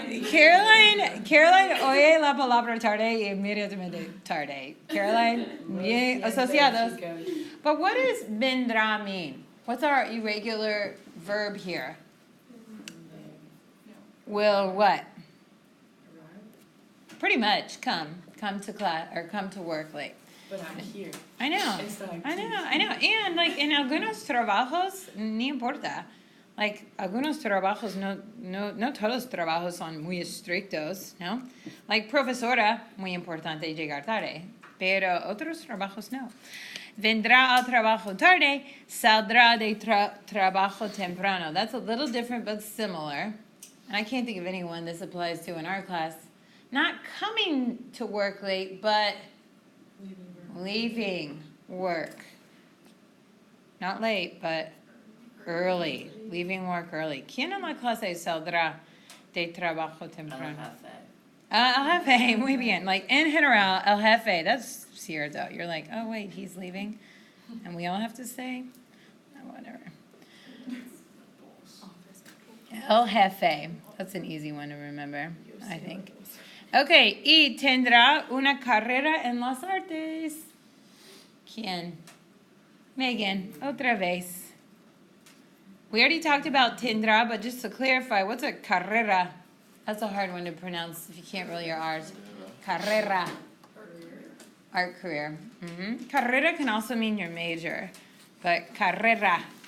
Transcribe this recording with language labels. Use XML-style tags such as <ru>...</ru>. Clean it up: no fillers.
<es>Caroline oye la palabra tarde y inmediatamente tarde. Caroline, bien asociados.</es> <en>But what does vendrá mean? What's our irregular verb here? Will what? Pretty much come to class or come to work late. But I'm here. I know. And like in algunos trabajos, ni importa.</en> <es>Like algunos trabajos, no todos trabajos son muy estrictos, ¿no? Like profesora, muy importante llegar tarde. Pero otros trabajos no. Vendrá al trabajo tarde, saldrá de trabajo temprano.</es> <en>That's a little different but similar. And I can't think of anyone this applies to in our class. Not coming to work late, but leaving work. Not late, but early. Leaving work early.</en> <es>¿Quién en la clase saldrá de trabajo temprano? El jefe, muy bien. Like in general, el jefe. That's cierto.</es> <en>You're like, oh wait, he's leaving, and we all have to say, oh, whatever. El jefe. That's an easy one to remember, I think.</en> <es>Okay, y tendrá una carrera en las artes. ¿Quién? Megan, otra vez.</es> <en>We already talked about tendrá, but just to clarify, what's a carrera? That's a hard one to pronounce if you can't roll your R's. Carrera. Art career. Mm-hmm. Carrera can also mean your major, but carrera.</en>